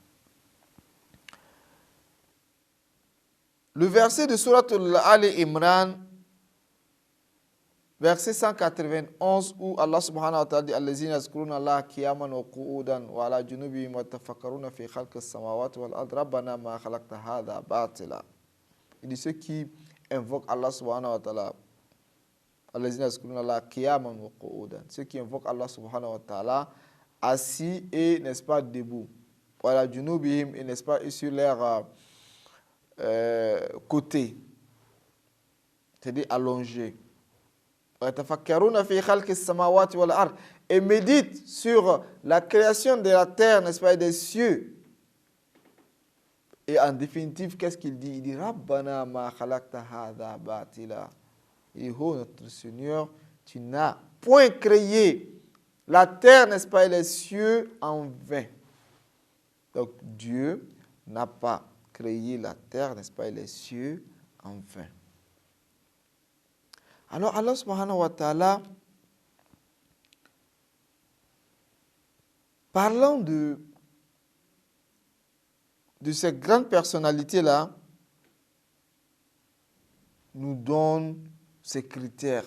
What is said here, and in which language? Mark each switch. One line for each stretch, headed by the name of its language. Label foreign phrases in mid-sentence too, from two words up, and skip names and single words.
French: Le verset de Surat Ali Imran, verset 191, où Allah
Arabic: سبحانه وتعالى dit الذين يذكرون الله قياما وقعودا وعلى جنوبهم ويتفكرون في خلق السماوات والأرض ربنا ما خلقت هذا باطلا.
French: Il dit ceux qui invoquent Allah
Arabic: سبحانه وتعالى، الذين يذكرون الله قياما وقعودا,
French: ceux qui invoquent Allah
Arabic: سبحانه وتعالى
French: assis et, n'est-ce pas, debout.
Arabic: وعلى جنوبهم,
French: et, n'est-ce pas, et sur leur côté, c'est-à-dire allongé. Et médite sur la création de la terre, n'est-ce pas, et des cieux. Et en définitive, qu'est-ce qu'il dit? Il dit
Arabic: ربنا ما خلقت هذا باطلا.
French: Il dit, oh notre Seigneur, tu n'as point créé la terre, n'est-ce pas, et les cieux en vain. Donc Dieu n'a pas créé la terre, n'est-ce pas, et les cieux en vain. Alors Allah
Arabic: سبحانه وتعالى,
French: parlant de cette grande personnalité-là, nous donne ces critères.